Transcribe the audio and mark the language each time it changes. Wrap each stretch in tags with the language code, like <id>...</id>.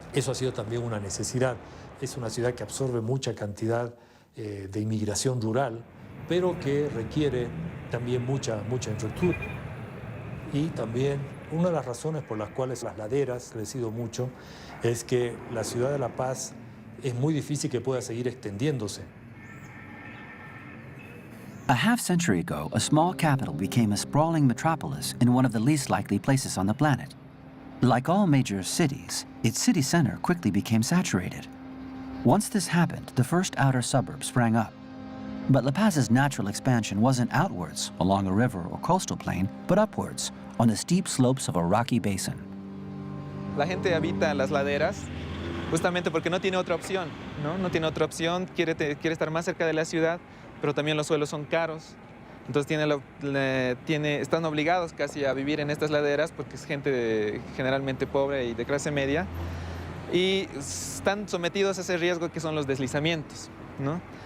<es>Eso ha sido también una necesidad. Es una ciudad que absorbe mucha cantidad de inmigración rural, pero que requiere también mucha infraestructura. Y también una de las razones por las cuales las laderas han crecido mucho es que la ciudad de La Paz es muy difícil que pueda seguir extendiéndose.</es> <en>A half-century ago, a small capital became a sprawling metropolis in one of the least likely places on the planet. Like all major cities, its city center quickly became saturated. Once this happened, the first outer suburbs sprang up. But La Paz's natural expansion wasn't outwards, along a river or coastal plain, but upwards, on the steep slopes of a rocky basin.</en> <es>La gente habita en las laderas justamente porque no tiene otra opción, ¿no? No tiene otra opción, quiere estar más cerca de la ciudad, pero también los suelos son caros. Entonces están obligados casi a vivir en estas laderas porque es gente generalmente pobre y de clase media, y están sometidos a ese riesgo que son los deslizamientos, ¿no?</es>